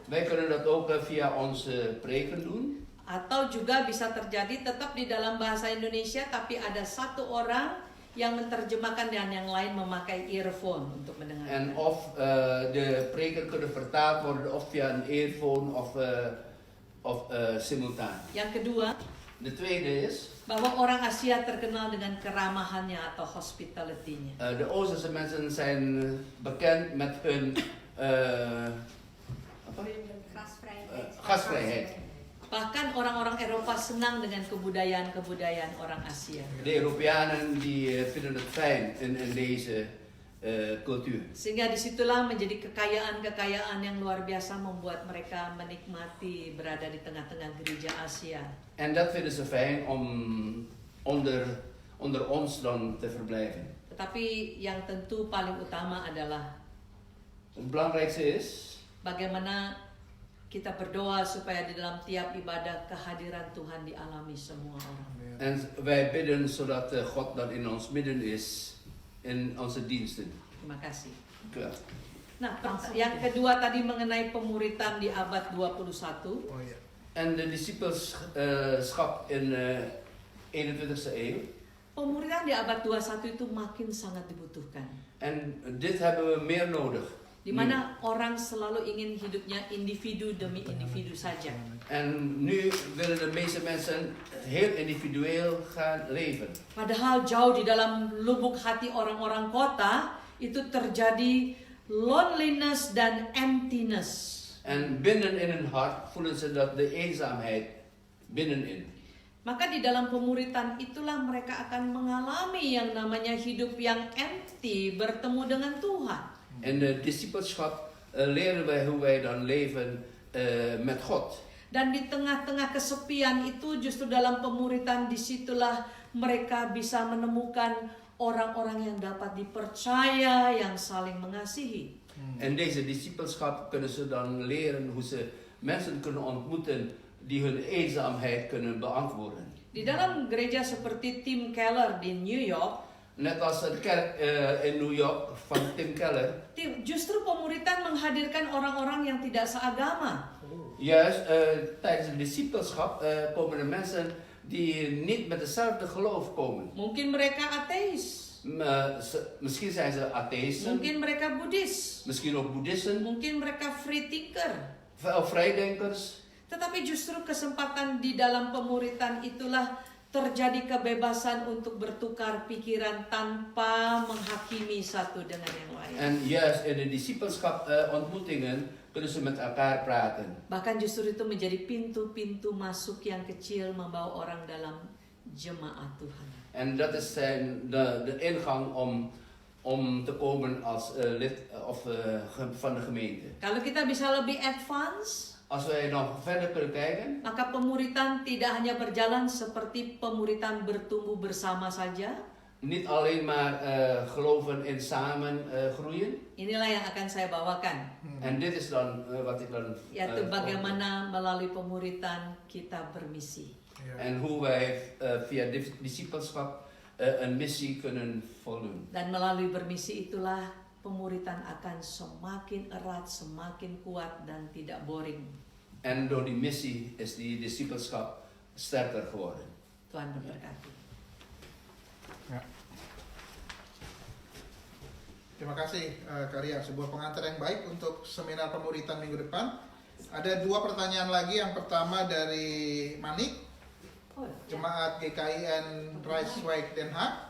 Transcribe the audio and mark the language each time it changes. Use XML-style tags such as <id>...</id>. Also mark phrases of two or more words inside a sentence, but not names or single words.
<nl>Wij kunnen dat ook via onze preken doen.</nl> <id>atau juga bisa terjadi tetap di dalam bahasa Indonesia tapi ada satu orang yang menerjemahkan dan yang lain memakai earphone untuk mendengarkan.</id> <nl>En of de preken kunnen vertaald worden of via een earphone of simultaan.</nl> <id>Yang kedua,</id> <nl>De tweede is,</nl> <id>bahwa orang Asia terkenal dengan keramahannya atau hospitality-nya.</id> <nl>de Oosterse mensen zijn bekend met hun gastvrijheid.</nl> <id>Bahkan orang-orang Eropa senang dengan kebudayaan orang Asia.</id> <nl>De Europeanen die vinden het fijn in deze cultuur.</nl> <id>Sehingga disitulah menjadi kekayaan yang luar biasa membuat mereka menikmati berada di tengah-tengah gereja Asia.</id> <nl>En dat vinden ze fijn om onder ons dan te verblijven.</nl> <id>Tetapi yang tentu paling utama adalah</id> <nl>Het belangrijkste is</nl> <id>bagaimana kita berdoa supaya di dalam tiap ibadah kehadiran Tuhan dialami semua orang.</id> <nl>en wij bidden zodat God dan in ons midden is in onze diensten.</nl> <id>Terima kasih.</id> <nl>Klaar.</nl> <id>Nah, yang kedua tadi mengenai pemuritan di abad 21. Oh iya.</id> <nl>En de discipelschap in 21e eeuw.</nl> <id>Pemuritan di abad 21 itu makin sangat dibutuhkan.</id> <nl>En dit hebben we meer nodig.</nl> <id>Di mana orang selalu ingin hidupnya individu demi individu saja.</id> <nl>En nu willen de meeste mensen heel individueel gaan leven.</nl> <id>Padahal jauh di dalam lubuk hati orang-orang kota itu terjadi loneliness dan emptiness.</id> <nl>En binnen in hun hart voelen ze dat de eenzaamheid binnenin.</nl> <id>Maka di dalam pemuritan itulah mereka akan mengalami yang namanya hidup yang empty, bertemu dengan Tuhan.</id> <nl>In de discipelschap leren wij hoe wij dan leven met God.</nl> <id>Dan di tengah-tengah kesepian itu justru dalam pemuritan disitulah mereka bisa menemukan orang-orang yang dapat dipercaya, yang saling mengasihi.</id> <nl>En deze discipelschap kunnen ze dan leren hoe ze mensen kunnen ontmoeten die hun eenzaamheid kunnen beantwoorden.</nl> <id>Di dalam gereja seperti Tim Keller di New York,</id> <nl>Net als de kerk in New York van Tim Keller.</nl> <id>justru pemuritan menghadirkan orang-orang yang tidak seagama.</id> <nl>Juist tijdens de discipelschap komen er mensen die niet met hetzelfde geloof komen.</nl> <id>Mungkin mereka ateis,</id> <nl>Misschien zijn ze atheïsten,</nl> <id>mungkin mereka Buddhis,</id> <nl>misschien ook boeddhisten,</nl> <id>mungkin mereka</id> <en>free thinker.</en> <nl>of vrijdenkers.</nl> <id>Tetapi justru kesempatan di dalam pemuritan itulah terjadi kebebasan untuk bertukar pikiran tanpa menghakimi satu dengan yang lain.</id> <nl>En juist in de discipelschap ontmoetingen kunnen ze met elkaar praten.</nl> <id>Bahkan justru itu menjadi pintu-pintu masuk yang kecil membawa orang dalam jemaat Tuhan.</id> <nl>En dat is de ingang om te komen als lid van de gemeente.</nl> <id>Kalau kita bisa lebih advance,</id> <nl>Als wij nog verder kunnen kijken,</nl> <id>maka pemuritan tidak hanya berjalan seperti pemuritan bertumbuh bersama saja.</id> <nl>niet alleen maar geloven in samen groeien.</nl> <id>Inilah yang akan saya bawakan,</id> <nl>En dit is dan wat ik dan.</nl> <id>yaitu bagaimana melalui pemuritan kita bermisi.</id> <nl>En hoe wij via discipelschap een missie kunnen voldoen.</nl> <id>Dan melalui bermisi itulah pemuritan akan semakin erat, semakin kuat dan tidak boring.</id> <nl>En door die missie is die discipelschap sterker geworden.</nl> <id>Tuhan memberkati. Ya. Terima kasih Kak Ria, sebuah pengantar yang baik untuk seminar pemuritan minggu depan. Ada 2 pertanyaan lagi. Yang pertama dari Manik, Jemaat GKIN Rijswijk Den Haag.</id>